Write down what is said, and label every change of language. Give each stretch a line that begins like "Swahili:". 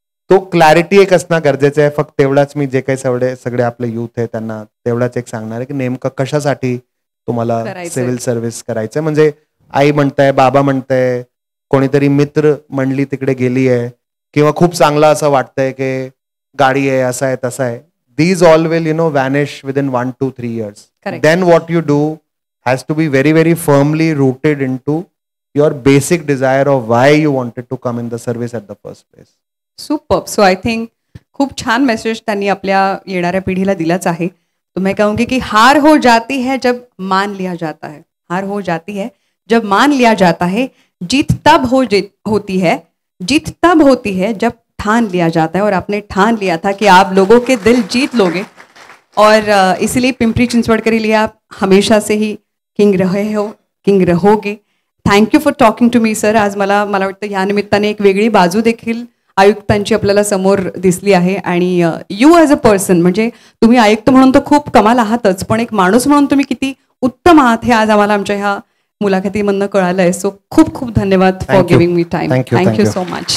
Marathi: तो क्लॅरिटी एक असणं गरजेचं आहे. फक्त तेवढाच मी जे काही सगळे आपले युथ आहे त्यांना तेवढाच एक सांगणार आहे की नेमकं कशासाठी तुम्हाला सिव्हिल सर्व्हिस करायचं. म्हणजे आई म्हणताय, बाबा म्हणताय, कोणीतरी मित्र मंडळी तिकडे गेली आहे, किंवा खूप चांगलं असं वाटतंय की गाडी आहे, असं आहे, तसं आहे.
English: These all will, vanish within 1 to 3 years. Correct. Then what you do has to be very, very firmly rooted into your basic desire of why you wanted to come in the service at the first place. Superb. So I think
Marathi: खूप छान message त्यांनी आपल्या येणाऱ्या पिढीला दिलाच आहे.
Hindi: तो मैं कहूंगी कि हार हो जाती है जब मान लिया जाता है. हार हो जाती है जब मान लिया जाता है. जीत तब होती है, जीत तब होती है जब ठान लिया जाता है. और आपने ठान लिया था कि आप लोगों के दिल जीत लोगे, और इसलिए पिंपरी चिंचवड के लिए आप हमेशा से ही किंग रहे हो, किंग रहोगे.
English: Thank you for talking to me sir.
Marathi: आज मला वाटतं ह्या निमित्ताने एक वेगळी बाजू देखील आयुक्तांची आपल्याला समोर दिसली आहे. आणि
English: you as a person,
Marathi: म्हणजे तुम्ही आयुक्त म्हणून तर खूप कमाल आहातच, पण एक माणूस म्हणून तुम्ही किती उत्तम आहात हे आज आम्हाला आमच्या ह्या मुलाखतीमधनं कळालं आहे. सो खूप खूप धन्यवाद
English: For giving me time. Thank you so much.